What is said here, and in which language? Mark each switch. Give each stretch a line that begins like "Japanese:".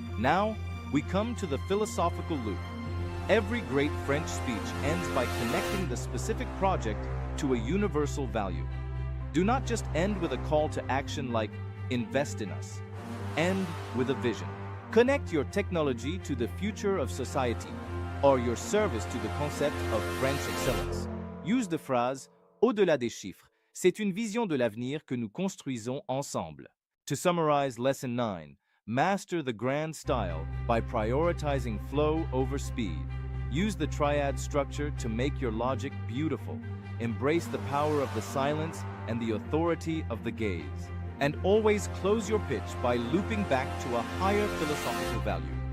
English: Now, we come to the philosophical loop. Every great French speech ends by connecting the specific project to a universal value. Do not just end with a call to action like, invest in us. End with a vision. Connect your technology to the future of society, or your service to the concept of French excellence. Use the phrase,
French: au-delà des chiffres. C'est une vision de l'avenir que nous construisons ensemble.
English: To summarize Lesson 9, master the grand style by prioritizing flow over speed. Use the triad structure to make your logic beautiful. Embrace the power of the silence and the authority of the gaze. And always close your pitch by looping back to a higher philosophical value.